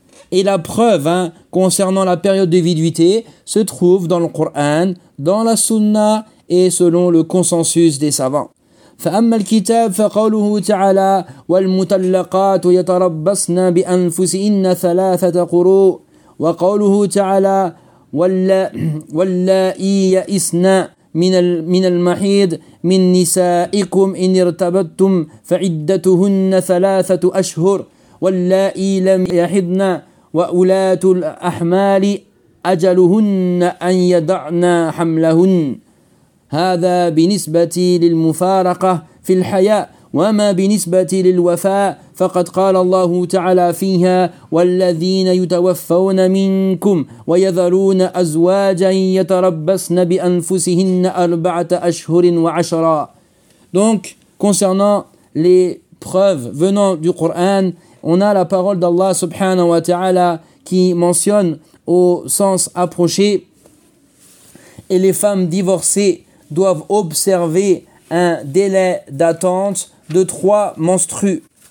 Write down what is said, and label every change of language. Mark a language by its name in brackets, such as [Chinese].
[French] Et la preuve concernant la période de viduité se trouve dans le Coran, dans la Sunna et selon le consensus des savants. [Arabic] فأما الكتاب فقوله تعالى والمطلقات يتربصن بأنفسهن ثلاثة قروء وقوله تعالى واللائي يئسن من المحيض من نسائكم إن ارتبتم فعدتهن ثلاثة أشهر واللائي لم يحضن وأولات الأحمال أجلهن أن يضعن حملهن هذا بالنسبة للمفارقة في الحياة وما بالنسبة للوفاء فقد قال الله تعالى فيها والذين يتوفون منكم ويذرون أزواجا يتربصن بأنفسهن أربعة أشهر وعشرة. [French] Donc concernant les preuves venant du Coran, on a la parole d'Allah subhanahu wa ta'ala qui mentionne au sens approché et les femmes divorcées doivent observer un délai d'attente de 3 menstrues.